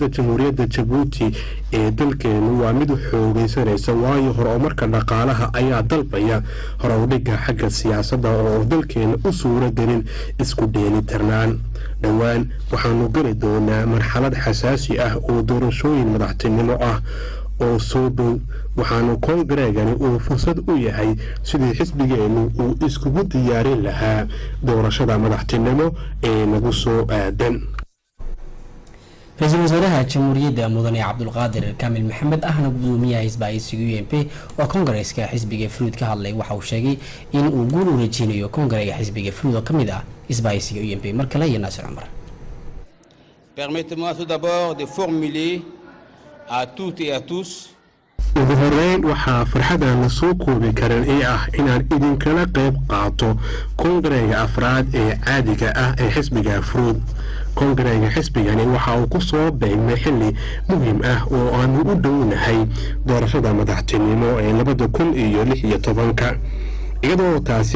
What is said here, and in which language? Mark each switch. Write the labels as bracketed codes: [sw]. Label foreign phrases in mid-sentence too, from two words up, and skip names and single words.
[so] jamhuuriyadda Djibouti ee dalkeenu waa mid xoogaysanaysa waayo horumarka dhaqaalaha ayaa dalbaya horudhiga xagga siyaasadda oo dalkeena u suuro gelin isku dheelitirnaan dhawaan waxaanu geli doonaa marxalad xasaasi ah oo doorashooyin madaxtinimo ah oo soo dhow waxaanu kongareegani uu fursad u yahay sidii xisbigeenu uu iskugu diyaarin lahaa doorashada madaxtinimo ee nagu soo aadan ra'iisul wasaaraha jamhuuriyadda mudane Cabdulqaadir Kaamil Maxamed ahna gudoomiyaha isbahaysiga UMP oo kongareeska xisbiga FUD ka hadlay waxa uu sheegay in uu guul u rajeynayo kongareega xisbiga FUD oo kamid ah isbahaysiga UMP marka la yeena Naasir Umar [fr] Permettez-moi tout d'abord de formuler à toutes et à tous [so] ugu horeyn waxaa farxadaan la soo koobi karin ee ah inaan idinkala qayb qaato kongareega afraad ee caadiga ah ee xisbiga FUD kongareega xisbigani waxa uu ku soo beegmay xilli muhiim ah oo aanu u dhownahay doorashada madaxtinimo ee 2016 iyadoo taasi